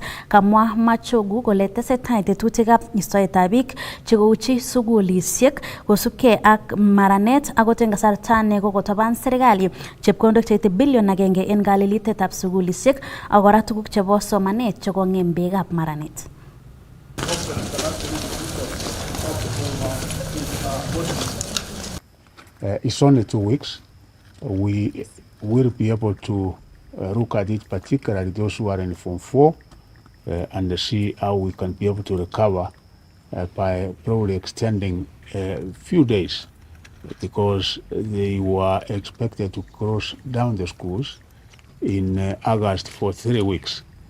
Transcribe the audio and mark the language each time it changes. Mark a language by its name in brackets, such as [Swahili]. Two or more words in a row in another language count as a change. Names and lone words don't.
[Kalenjin] Kamwa Machogu kole tesetai tetutikab istoetab biik chekouchi sukulisiek kosubkei ak maranet akot eng kasarta nekokotoban serikali chepkondok cheite bilion 1 en kalilitetab sukulisiek ak kora tuguk chebo somanet chekong'em beekab maranet. [English] It's only 2 weeks. We will be able to look at it, particularly those who are in Form 4, and see how we can be able to recover by probably extending a few days, because they were expected to close down the schools in August for 3 weeks.